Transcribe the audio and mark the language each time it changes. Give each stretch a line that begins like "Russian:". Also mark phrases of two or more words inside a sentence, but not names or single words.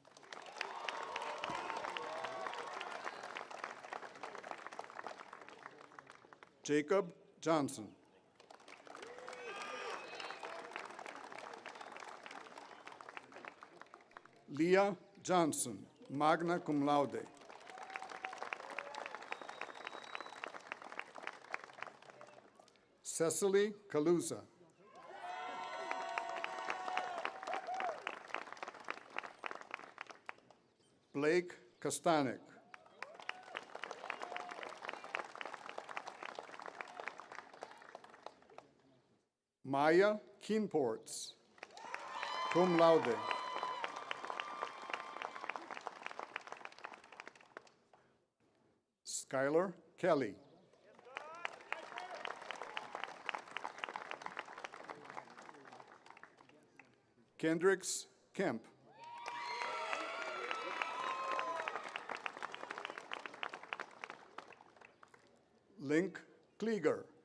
English: Jacob Johnson. Leah Johnson,
Latin: magna cum laude.
English: Cecily Calusa. Blake Kostanek. Maya Keenports,
Latin: cum laude.
English: Skylar Kelly. Kendricks Kemp. Link Klieger.